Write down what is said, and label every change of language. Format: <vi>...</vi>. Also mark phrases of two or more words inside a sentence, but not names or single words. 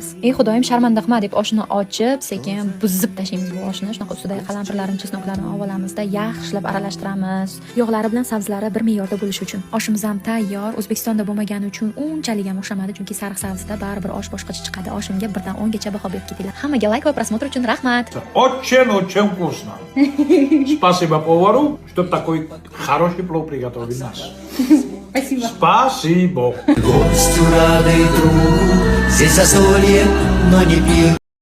<uz>Ey xudoyim, sharmanda qilma deb oshni ochib, sekin buzib tashlaymiz bu oshni. Shunaqa ustidagi qalampirlarni, chesnoklarini olib olamizda, yaxshilab aralashtiramiz. Yog'lari bilan sabzilari bir me'yorda bo'lishi uchun. Oshimiz ham tayyor. O'zbekistonda bo'lmagani uchun unchalik ham o'xshamadi, chunki sariq sabzida baribir osh boshqacha chiqadi. Oshimga 1 dan 10 gacha baho berib ketinglar. Hammaga like va просмотр uchun rahmat.</uz> <ru>Очень вкусно. Спасибо повару, что такой хороший плов приготовил нас. Спасибо. Спасибо. Гостю рады другу, здесь застолье, но не пир.</ru>